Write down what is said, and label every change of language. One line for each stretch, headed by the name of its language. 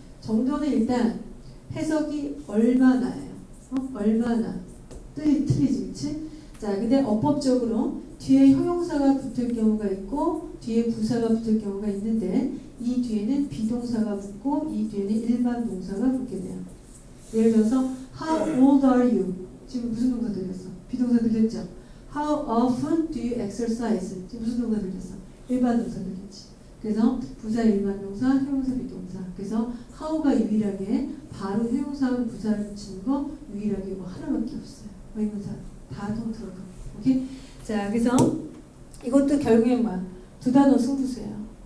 Korean: 정도는 일단 해석이 얼마나예요. 얼마나. 틀리지, 그치? 자, 근데 어법적으로 뒤에 형용사가 붙을 경우가 있고 뒤에 부사가 붙을 경우가 있는데 이 뒤에는 비동사가 붙고 이 뒤에는 일반 동사가 붙게 돼요.
English: 예를 들어서 How old are you?
Korean: 지금 무슨 동사 들렸어? 비동사 들렸죠?
English: How often do you exercise?
Korean: 지금 무슨 동사 들렸어? 일반 동사 들렸지. 그래서 부사, 일반 동사, 형용사, 비동사. 그래서 how가 유일하게 바로 형용사하고 부사를 붙이는 거 유일하게 뭐 하나밖에 없어요. 의문사 다 통틀어서. 오케이? 자, 그래서 이것도 결국엔 뭐야? 두 단어 승부수예요.